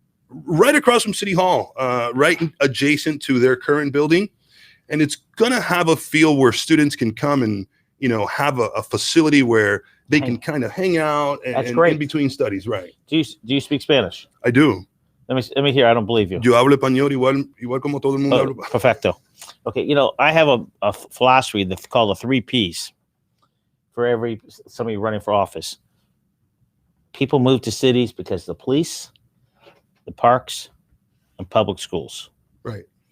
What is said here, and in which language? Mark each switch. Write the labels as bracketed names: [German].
[English] Right across from City Hall, right adjacent to their current building, and it's going to have a feel where students can come and have a facility where they can kind of hang out and in between studies, right? Do you speak Spanish? I do. Let me hear. I don't believe you. [Spanish] Yo hablo español igual como todo el mundo habla. Perfecto. [English] Okay, I have a philosophy that's called the 3 Ps for somebody running for office. People move to cities because the police, the parks, and public schools. Right.